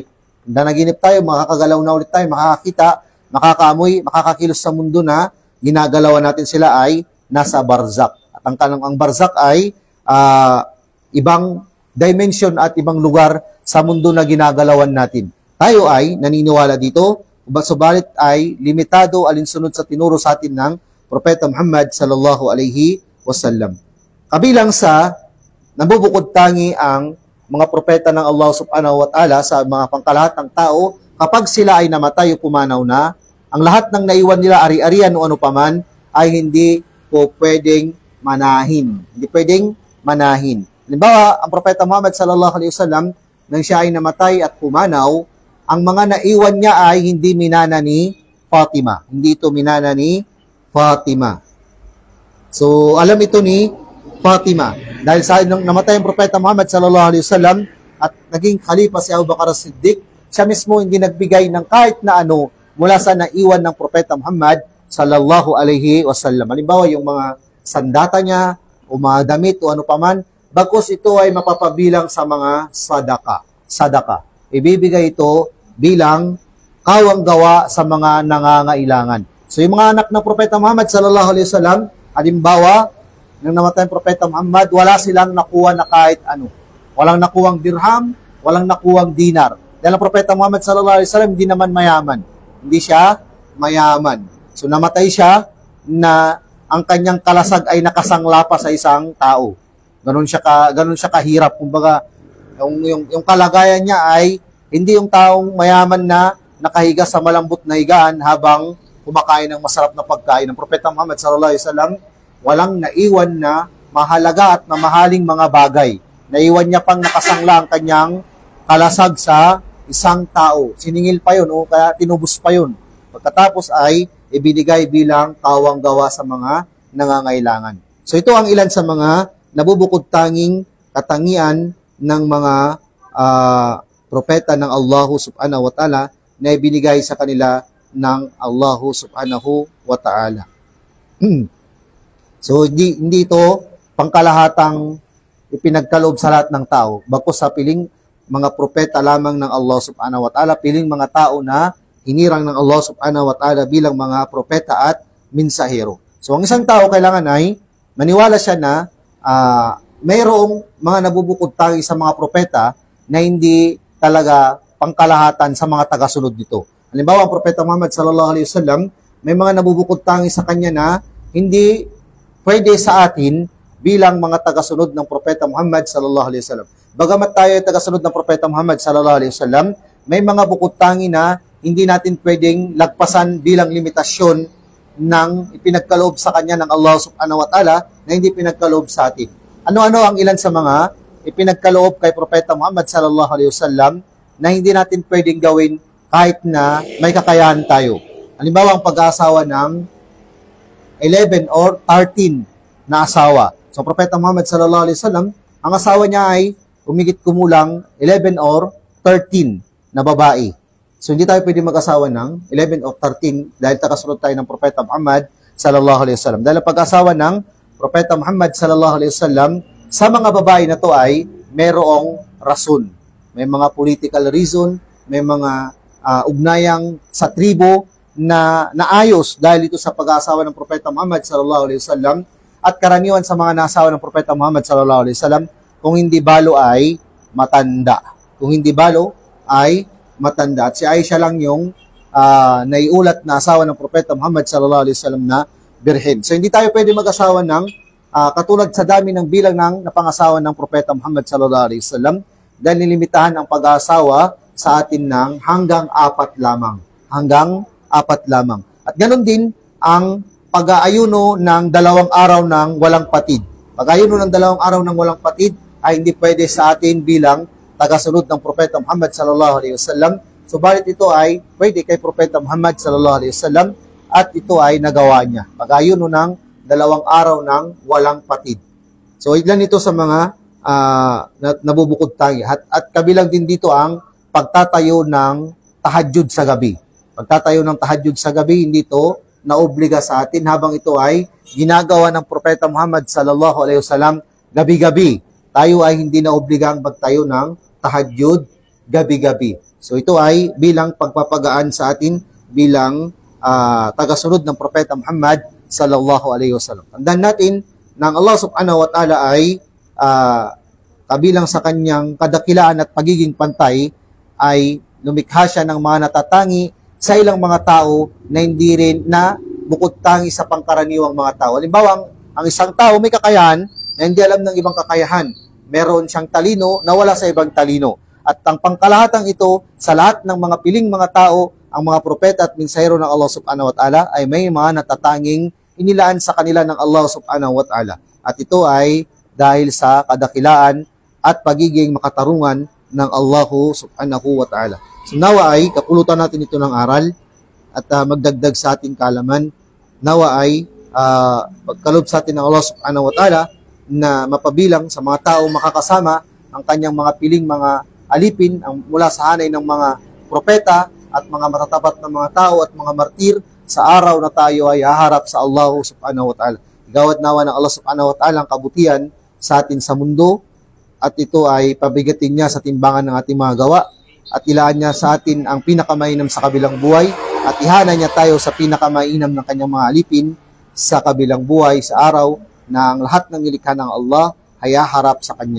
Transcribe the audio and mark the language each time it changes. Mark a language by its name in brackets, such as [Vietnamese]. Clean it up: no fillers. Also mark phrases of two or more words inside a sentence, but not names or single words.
[Filipino] Nanaginip tayo, makakagalaw na ulit tayo, makakakita, makakaamoy, makakakilos sa mundo na ginagalawan natin sila ay nasa barzak. At ang barzak ay ibang dimension at ibang lugar sa mundo na ginagalawan natin. Tayo ay naniniwala dito, subalit ay limitado alinsunod sa tinuro sa atin ng Propeta Muhammad [Arabic] صلى الله عليه وسلم. [Filipino] Kabilang sa nabubukod tangi ang mga propeta ng Allah [Arabic] سبحانه وتعالى [Filipino] sa mga pangkalahatang tao, kapag sila ay namatay o pumanaw na, ang lahat ng naiwan nila ari-arian o ano paman ay hindi po pwedeng manahin. Hindi pwedeng manahin. Halimbawa, ang Propeta Muhammad [Arabic] صلى الله عليه وسلم, [Filipino] nang siya ay namatay at pumanaw, ang mga naiwan niya ay hindi minana ni Fatima. Hindi ito minana ni Fatima. So, alam ito ni Fatima. Dahil sa nung namatay ang Propeta Muhammad [Arabic] صلى الله عليه وسلم [Filipino] at naging khalifa si Abu Bakar as-Siddiq, siya mismo hindi nagbigay ng kahit na ano mula sa naiwan ng Propeta Muhammad [Arabic] صلى الله عليه وسلم. [Filipino] Halimbawa, yung mga sandata niya o mga damit o ano paman, bagkus ito ay mapapabilang sa mga sadaka. Ibibigay ito bilang kawang gawa sa mga nangangailangan. So yung mga anak ng Propeta Muhammad [Arabic] صلى الله عليه وسلم, [Filipino] halimbawa, nang namatay ang Propeta Muhammad, wala silang nakuha na kahit ano. Walang nakuhang dirham, walang nakuhang dinar. Dahil ang Propeta Muhammad [Arabic] صلى الله عليه وسلم [Filipino] hindi naman mayaman. Hindi siya mayaman. So namatay siya na ang kanyang kalasag ay nakasangla pa sa isang tao. Ganun siya kahirap. Kumbaga, yung kalagayan niya ay hindi yung taong mayaman na nakahiga sa malambot na higaan habang kumakain ng masarap na pagkain. Ang Propeta Muhammad [Arabic] صلى الله عليه وسلم [Filipino] walang naiwan na mahalaga at mamahaling mga bagay. Naiwan niya pang nakasangla ang kanyang kalasag sa isang tao. Siningil pa yun o kaya tinubos pa yun. Pagkatapos ay ibinigay bilang kawang gawa sa mga nangangailangan. So ito ang ilan sa mga nabubukod tanging katangian ng mga propeta ng Allah [Arabic] سبحانه وتعالى [Filipino] na ibinigay sa kanila ng Allah [Arabic] سبحانه وتعالى. [Filipino] So hindi ito pangkalahatang ipinagkaloob sa lahat ng tao. Bagkus sa piling mga propeta lamang ng Allah [Arabic] سبحانه وتعالى, [Filipino] piling mga tao na hinirang ng Allah [Arabic] سبحانه وتعالى [Filipino] bilang mga propeta at minsahero. So ang isang tao kailangan ay maniwala siya na mayroong mga nabubukod tangi sa mga propeta na hindi talaga pangkalahatan sa mga tagasunod nito. Halimbawa, ang propeta Muhammad [Arabic] صلى الله عليه وسلم, [Filipino] may mga nabubukod tangi sa kanya na hindi pwede sa atin bilang mga tagasunod ng propeta Muhammad [Arabic] صلى الله عليه وسلم. [Filipino] Bagamat tayo ay tagasunod ng propeta Muhammad [Arabic] صلى الله عليه وسلم, [Filipino] may mga bukod tangi na hindi natin pwedeng lagpasan bilang limitasyon ng ipinagkaloob sa kanya ng Allah [Arabic] سبحانه وتعالى [Filipino] na hindi pinagkaloob sa atin. Ano-ano ang ilan sa mga ipinagkaloob kay propeta Muhammad [Arabic] صلى الله عليه وسلم [Filipino] na hindi natin pwedeng gawin kahit na may kakayahan tayo. Halimbawa, ang pag-aasawa ng 11 or 13 na asawa. So, propeta Muhammad [Arabic] صلى الله عليه وسلم, [Filipino] ang asawa niya ay umigit kumulang 11 or 13 na babae. So, hindi tayo pwede mag-asawa ng 11 or 13 dahil tagasunod tayo ng propeta Muhammad [Arabic] صلى الله عليه وسلم. [Filipino] Dahil ang pag-asawa ng propeta Muhammad [Arabic] صلى الله عليه وسلم [Filipino] sa mga babae na to ay merong rason. May mga [English] political reason, [Filipino] may mga ugnayang sa tribo na naayos dahil ito sa pag-asawa ng propeta Muhammad [Arabic] صلى الله عليه وسلم [Filipino] at karaniwan sa mga nasawa ng propeta Muhammad [Arabic] صلى الله عليه وسلم [Filipino] kung hindi balo ay matanda. Kung hindi balo ay matanda. At si Aisha lang yung naiulat na asawa ng propeta Muhammad [Arabic] صلى الله عليه وسلم [Filipino] na birhen. So hindi tayo pwede mag-asawa ng katulad sa dami ng bilang ng napangasawa ng propeta Muhammad [Arabic] صلى الله عليه وسلم [Filipino] dahil nilimitahan ang pag-asawa sa atin ng hanggang 4 lamang. Hanggang 4 lamang. At ganoon din ang pag-aayuno ng 2 araw ng walang patid. Pag-aayuno ng 2 araw ng walang patid ay hindi pwede sa atin bilang tagasunod ng propeta Muhammad [Arabic] صلى الله عليه وسلم. [Filipino] Subalit ito ay pwede kay propeta Muhammad [Arabic] صلى الله عليه وسلم [Filipino] at ito ay nagawa niya. Pag-aayuno ng 2 araw ng walang patid. So ilan ito sa mga nabubukod tangi. At kabilang din dito ang pagtatayo ng tahajjud sa gabi. Pagtatayo ng tahajjud sa gabi, hindi ito naobliga sa atin habang ito ay ginagawa ng propeta Muhammad [Arabic] صلى الله عليه وسلم [Filipino] gabi-gabi. Tayo ay hindi naobligang magtayo ng tahajjud gabi-gabi. So ito ay bilang pagpapagaan sa atin bilang tagasunod ng propeta Muhammad [Arabic] صلى الله عليه وسلم. [Filipino] Tandaan natin na Allah [Arabic] سبحانه وتعالى [Filipino] ay kabilang sa kanyang kadakilaan at pagiging pantay ay lumikha siya ng mga natatangi sa ilang mga tao na hindi rin na bukod tangi sa pangkaraniwang mga tao. Halimbawa, ang isang tao may kakayahan na hindi alam ng ibang kakayahan. Meron siyang talino na wala sa ibang talino. At ang pangkalahatang ito, sa lahat ng mga piling mga tao, ang mga propeta at minsahero ng Allah [Arabic] سبحانه وتعالى [Filipino] ay may mga natatanging inilaan sa kanila ng Allah [Arabic] سبحانه وتعالى. [Filipino] At ito ay dahil sa kadakilaan at pagiging makatarungan ng Allah [Arabic] سبحانه وتعالى. [Filipino] So nawa ay kapulutan natin ito ng aral at magdagdag sa ating kaalaman. Nawa ay pagkalob sa atin ng Allah [Arabic] سبحانه وتعالى [Filipino] na mapabilang sa mga tao makakasama ang kanyang mga piling mga alipin mula sa hanay ng mga propeta at mga matatapat na mga tao at mga martir sa araw na tayo ay haharap sa Allah [Arabic] سبحانه وتعالى. [Filipino] Igawad nawa ng Allah [Arabic] سبحانه وتعالى [Filipino] ang kabutihan sa atin sa mundo at ito ay pabigatin niya sa timbangan ng ating mga gawa at ilaan niya sa atin ang pinakamainam sa kabilang buhay at ihana niya tayo sa pinakamainam ng kanyang mga alipin sa kabilang buhay sa araw na ang lahat ng nilikha ng Allah ay haharap sa kanya.